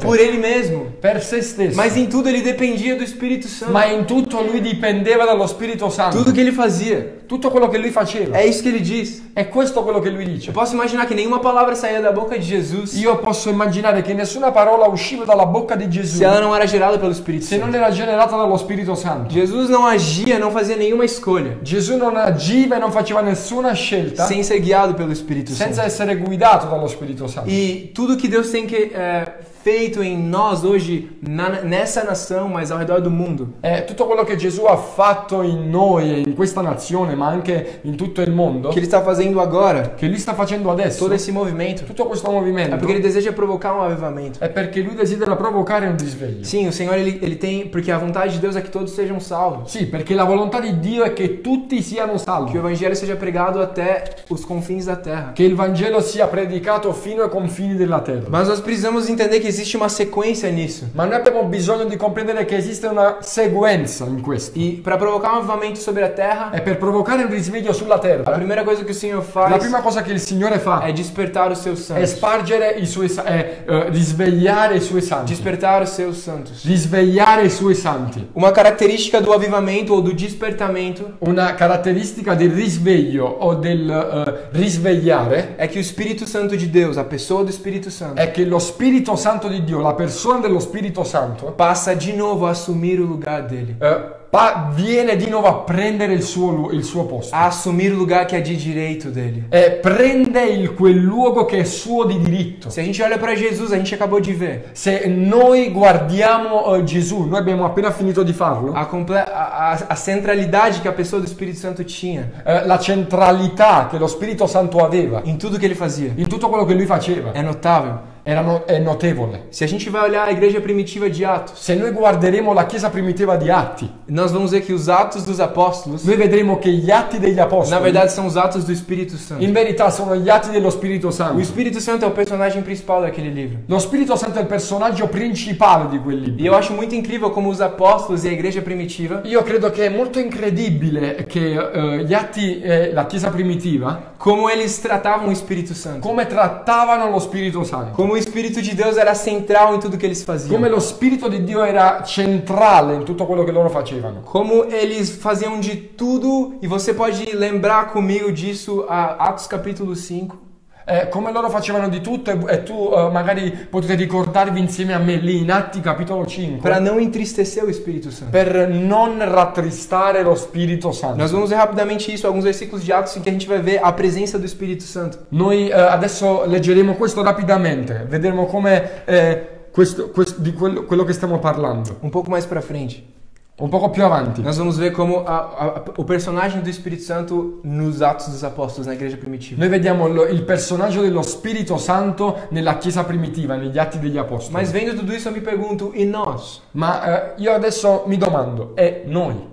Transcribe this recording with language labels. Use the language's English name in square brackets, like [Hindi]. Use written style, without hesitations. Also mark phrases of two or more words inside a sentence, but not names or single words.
[Portuguese] por ele mesmo, [Italian] per se stesso, [Portuguese] mas em tudo ele dependia do Espírito Santo. [Italian] ma in tutto lui dipendeva dallo Spirito Santo. [Portuguese] Tudo que ele fazia. [Italian] Tutto quello che lui faceva. [Portuguese] É isso que ele diz. [Italian] È questo quello che lui [Portuguese] Eu [Italian] dice. [Portuguese] posso imaginar que nenhuma palavra saía da boca de Jesus [Italian] Io posso immaginare che nessuna parola usciva dalla bocca di Gesù [Portuguese] se ela não era gerada pelo Espírito [Italian] se non [Portuguese] Santo. [Italian] era generata dallo Spirito Santo. [Portuguese] Jesus não agia, não fazia nenhuma escolha [Italian] Gesù non agiva e non faceva nessuna scelta [Portuguese] sem ser guiado pelo Espírito [Italian] senza [Portuguese] Santo. [Italian] essere guidato dallo Spirito Santo. [Portuguese] E tudo que Deus tem feito em nós hoje, nessa nação, mas ao redor do mundo, [Italian] Tutto quello che Gesù ha fatto in noi e in questa nazione, ma anche in tutto il mondo, [Portuguese] que Ele está fazendo agora, [Italian] che lui sta facendo adesso, [Portuguese] todo esse movimento, [Italian] tutto questo [Portuguese] é [Italian] movimento, [Portuguese] porque Ele deseja provocar um avivamento. [Italian] è perché lui desidera provocare un risveglio. [Portuguese] Sim, o Senhor, ele tem, porque a vontade de Deus é que todos sejam salvos. [Italian] Sì, perché la volontà di Dio è che tutti siano [Portuguese] Que o [Italian] salvi, [Portuguese] Evangelho seja pregado até os confins da terra. [Italian] che il Vangelo sia predicato fino ai confini della terra. [Portuguese] Mas nós precisamos entender que existe uma sequência nisso. [Italian] Ma noi abbiamo bisogno di comprendere che esiste una seguenza in questo. [Portuguese] E para provocar um avivamento sobre a terra, [Italian] E per provocare un risveglio sulla [Portuguese] a [Italian] terra, [Portuguese] primeira coisa que o Senhor [Italian] la [Portuguese] faz [Italian] prima cosa che il Signore fa [Portuguese] é despertar os seus [Italian] è [Portuguese] santos. [Italian] spargere i suoi risvegliare i suoi santi. [Portuguese] Despertar os seus santos. [Italian] Risvegliare i suoi santi. [Portuguese] Uma característica do avivamento ou do despertamento [Italian] Una caratteristica del risveglio o del risvegliare [Portuguese] é que o Espírito Santo de Deus, a pessoa do Espírito Santo, [Italian] è che lo Spirito Santo di Dio, la persona dello Spirito Santo, [Portuguese] passa de novo a assumir o lugar dele. [Italian] viene di nuovo a prendere il suo posto. [Portuguese] A assumir o lugar que é de direito dele. [Italian] Prende quel luogo che è suo di diritto. [Portuguese] Se a gente olha para Jesus, a gente acabou de ver [Italian] Se noi guardiamo Gesù, noi abbiamo appena finito di farlo, [Portuguese] a centralidade que a pessoa do Espírito Santo tinha [Italian] la centralità che lo Spirito Santo aveva [Portuguese] em tudo que ele fazia. [Italian] in tutto quello che lui faceva [Portuguese] É notável. [Italian] è notevole. [Portuguese] Se a gente vai olhar a igreja primitiva de Atos, [Italian] Se noi guarderemo la Chiesa primitiva di Atti, [Portuguese] nós vamos ver que os Atos dos Apóstolos, [Italian] noi vedremo che gli atti degli [Portuguese] na [Italian] Apostoli [Portuguese] verdade, são os Atos do Espírito Santo. [Italian] in verità sono gli atti dello Spirito [Portuguese] O [Italian] Santo. [Portuguese] Espírito Santo é o personagem principal daquele livro. [Italian] Lo Spirito Santo è il personaggio principale di quel [Portuguese] E [Italian] libro. [Portuguese] eu acho muito incrível como os apóstolos e a igreja primitiva, [Italian] Io credo che è molto incredibile che gli atti, la Chiesa primitiva, [Portuguese] como eles tratavam o Espírito Santo. [Italian] come trattavano lo Spirito Santo. [Portuguese] Como o Espírito de Deus era central em tudo que eles faziam. [Italian] Come lo Spirito di Dio era centrale in tutto quello che loro facevano. [Portuguese] Como eles faziam de tudo, e você pode lembrar comigo disso, a Atos capítulo 5. [Italian] Come loro facevano di tutto e tu magari potete ricordarvi insieme a me lì in Atti capitolo 5 [Portuguese] Para não entristecer o Espírito Santo. [Italian] per non rattristare lo Spirito Santo. [Portuguese] Nós vamos ver rapidamente isso, alguns versículos de Atos em que a gente vai ver a presença do Espírito Santo. [Italian] Noi adesso leggeremo questo rapidamente, vedremo come di quello che stiamo parlando. [Portuguese] Um pouco mais para frente. [Italian] Un poco più avanti. [Portuguese] Nós vamos ver como o personagem do Espírito Santo nos Atos dos Apóstolos, na igreja primitiva. [Italian] Noi vediamo il personaggio dello Spirito Santo nella Chiesa primitiva, negli Atti degli Apostoli. [Portuguese] Mas vendo tudo isso eu me pergunto, e nós? [Italian] Ma io adesso mi domando, e noi?